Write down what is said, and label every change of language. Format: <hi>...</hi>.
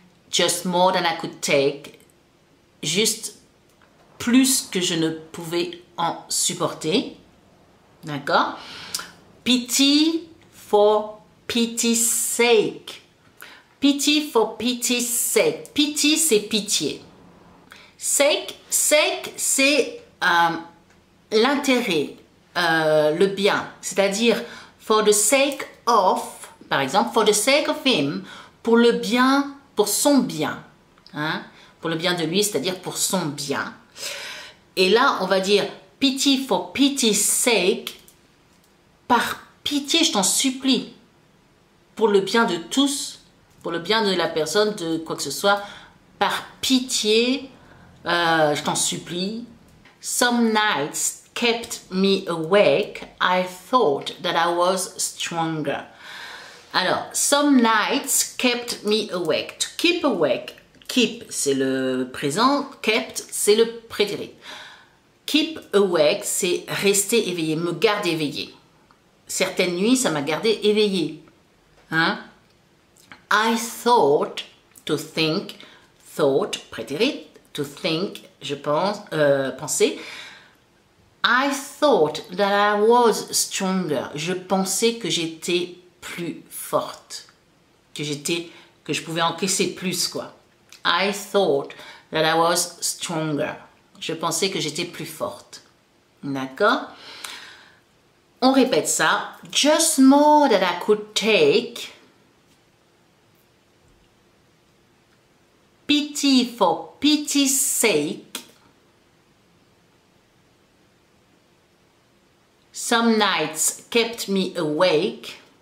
<en>Just more than I could take.</en> <fr>Juste plus que je ne pouvais en supporter.</fr> <en>D'accord? Pity for pity's sake. Pity for pity's sake. Pity,</en> <fr>c'est pitié. Sake, c'est l'intérêt, le bien. C'est-à-dire,</fr> <en>for the sake of,</en> <fr>par exemple,</fr> <en>for the sake of him,</en> <fr>pour le bien, pour son bien. Hein? Pour le bien de lui, c'est-à-dire pour son bien. Et là, on va dire</fr> <en>pity for pity's sake.</en> <fr>Par pitié, je t'en supplie. Pour le bien de tous, pour le bien de la personne, de quoi que ce soit. Par pitié, je t'en supplie.</fr> <en>Some nights kept me awake. I thought that I was stronger. Alors, some nights kept me awake. To keep awake. Keep,</en> <fr>c'est le présent. Kept, c'est le prétérit.</fr> <en>Keep awake,</en> <fr>c'est rester éveillé, me garder éveillé. Certaines nuits, ça m'a gardé éveillé.</fr> <en>Hein? I thought, to think, thought, prétérit, to think,</en> <fr>je pense, penser.</fr> <en>I thought that I was stronger.</en> <fr>Je pensais que j'étais plus forte. Que je pouvais encaisser plus, quoi.</fr> <en>I thought that I was stronger.</en> <fr>Je pensais que j'étais plus forte. D'accord? On répète ça.</fr> <en>Just more than I could take. Pity for pity's sake. Some nights kept me awake.</en>